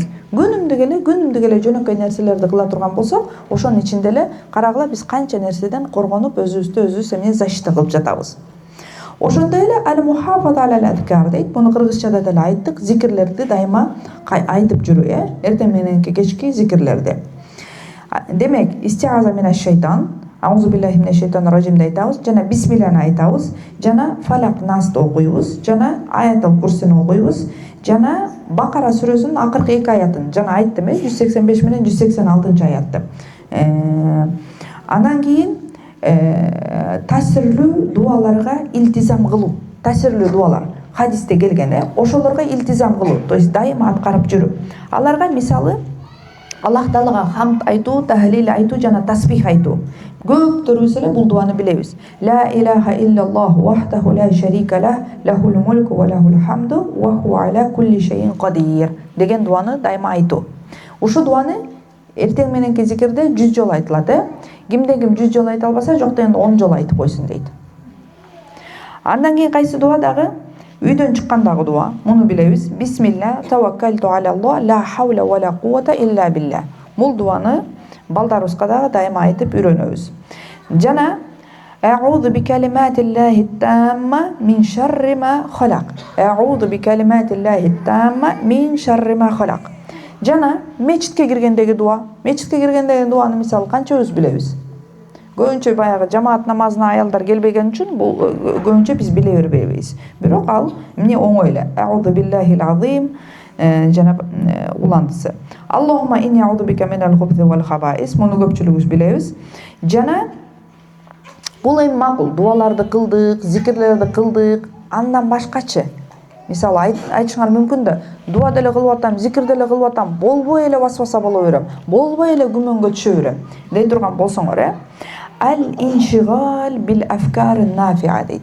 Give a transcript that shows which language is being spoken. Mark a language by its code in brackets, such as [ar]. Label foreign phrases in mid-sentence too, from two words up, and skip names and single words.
[ky] Күнүмдүк эле жөнөкөй нерселерди кыла турган болсок, ошонун ичинде эле карагыла биз канча нерседен коргонуп, өзүбүздү эмне защита кылып жатабыз. Ошондой эле [ar] المحافظة على الأذكار [ky] дейт. Буну кыргызчада деле айттык. Зикирлерди дайыма айтып жүрүү, эртең мененки кечки зикирлерди. Демек, [ar] استعاذة من الشيطان, أعوذ بالله من الشيطان الرجيم [ky] айтабыз, жана бисмилланы айтабыз, жана фалак насты окуйбуз, жана аятал курсини окуйбуз, жана Бакара сүрөсүнүн акыркы 2 аятын, жана айттым, 185 менен 186 аятты. Андан кийин тасирлүү дуаларга илтизам кылуу. Тасирлүү дуалар хадисте келген, ошолорго илтизам кылуу, [ru] то есть [ky] дайыма аткарып жүрүү. Аларга мисалы Аллах Таалага хамд айтуу, тахлил айтуу жана тасбих айтуу. Көптөрүбүз эле бул дуаны билебиз. [ar] لا إله إلا الله وحده لا شريك له، له الملك وله الحمد وهو على كل شيء قدير [ky] деген дуаны дайыма айтуу. Ушул дуаны эртең мененки зикирде 100 жолу айтылат. Кимде-ким 100 жолу айта албаса, жок дегенде 10 жолу айтып койсун дейт. Андан кийин кайсы дуа дагы? Үйдөн чыккандагы дуа, муну билебиз. [ar] بسم الله، توكلت على الله, لا حول ولا قوة إلا بالله. [ky] Бул дуаны балдарыбызга дагы дайыма айтып үйрөнөбүз. [ar] Жана أعوذ بكلمات الله التامة من شر ما خلق. أعوذ بكلمات الله التامة من شر ما خلق. [ky] Жана мечитке киргендеги дуа. Мечитке киргендеги дуаны мисалы канчабыз билебиз? Көбүнчө баягы жамаат намазына аялдар келбеген үчүн бул көбүнчө биз биле бербейбиз. Бирок ал эмне оңой эле. [ar] أعوذ بالله العظيم [ky] жана улантысы. [ar] اللهم إني أعوذ بك من الخبث والخبائث. [ky] Муну көпчүлүгүбүз билебиз. Жана бул эми макул. Дуаларды кылдык, зикирлерди кылдык. Андан башкачы мисалы айтышыңар мүмкүн да, дуа деле кылып атам, зикир деле кылып атам, болбой эле васваса боло берем, болбой эле күмөнгө түшө берем дей турган болсоңор, [ar] الانشغال بالأفكار النافعة [ky] дейт.